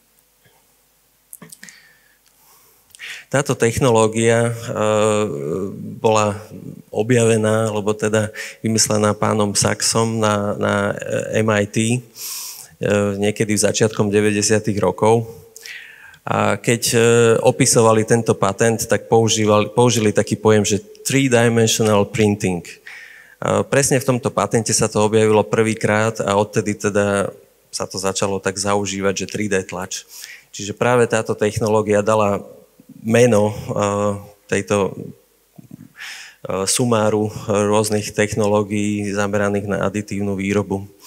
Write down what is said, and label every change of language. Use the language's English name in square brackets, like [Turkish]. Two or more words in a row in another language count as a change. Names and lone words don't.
[Slovak] Táto technológia bola objavená, alebo teda vymyslená pánom Saxom na MIT niekedy v začiatkom 90. rokov. A keď opisovali tento patent, tak použili taký pojem, že [English] three-dimensional printing. [Slovak] Presne v tomto patente sa to objavilo prvýkrát a odtedy teda sa to začalo tak zaužívať, že 3D tlač. Čiže práve táto technológia dala meno tejto sumáru rôznych technológií zameraných na aditívnu výrobu.